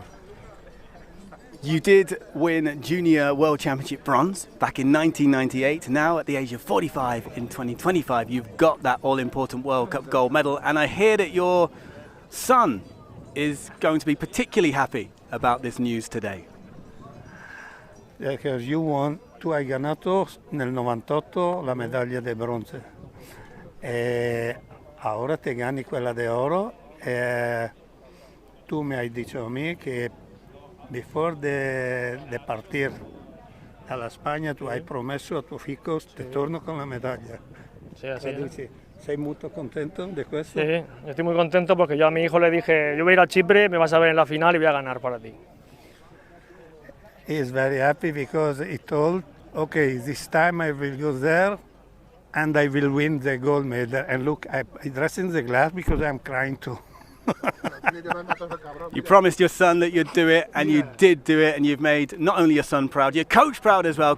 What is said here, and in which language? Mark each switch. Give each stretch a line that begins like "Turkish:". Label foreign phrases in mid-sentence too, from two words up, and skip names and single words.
English: You did win Junior World Championship bronze back in 1998. Now at the age of 45 in 2025, you've got that all-important World Cup gold medal. And I hear that your son is going to be particularly happy about this news today.
Italian: Because tu hai ganato nel 98 la medaglia di bronzo e ora ti gani quella di oro e tu mi hai detto a me che before
Spanish: de partir
Italian: dalla Spagna tu hai promesso a tuo figlio che torno con la medaglia.
Spanish: Sí, así es.
Italian: ¿Sei molto contento de questo?
Spanish: Sí, estoy muy contento porque yo a mi hijo le dije, yo voy a ir a Chipre, me vas a ver en la final y voy a ganar para ti.
English: He is very happy because he told, okay, this time I will go there and I will win the gold medal. And look, I dress in the glass because I'm crying too. You promised your son that you'd do it, and you did do it, and you've made not only your son proud, your coach proud as well.